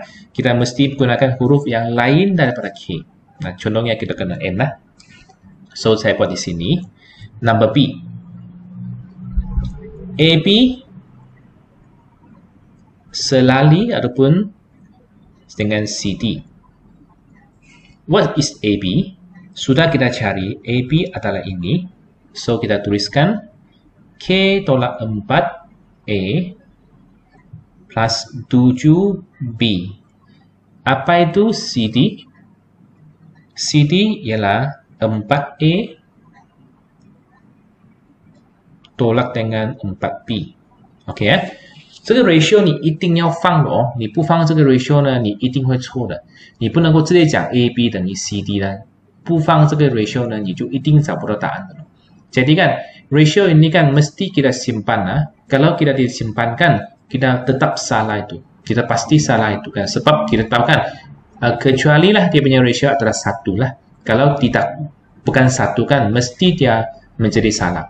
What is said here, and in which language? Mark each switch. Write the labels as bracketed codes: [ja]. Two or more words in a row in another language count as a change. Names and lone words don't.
[ms] Kita mesti gunakan huruf yang lain daripada K. Contohnya kita kena M lah. So, saya buat di sini. Number B. AB selari ataupun dengan CD. [en] What is AB? [ms] Sudah kita cari, AB adalah ini. So, kita tuliskan K tolak 4A plus 7B. Apa itu CD? CD ialah 4A tolak dengan 4B。 [zh] OK 啊，这个 ratio 你一定要放的哦，你不放这个 ratio 呢，你一定会错的。你不能够直接讲 AB 等于 CD 的，不放这个 ratio 呢，你就一定找不到答案的。 [ms] Jadi kan ratio ini kan mesti kita simpan lah. Kalau kita disimpankan, kita tetap salah itu. Kita pasti salah itu kan. Sebab kita tahu kan, kecuali lah dia punya ratio adalah 1 lah. Kalau tidak, bukan 1 kan, mesti dia menjadi salah.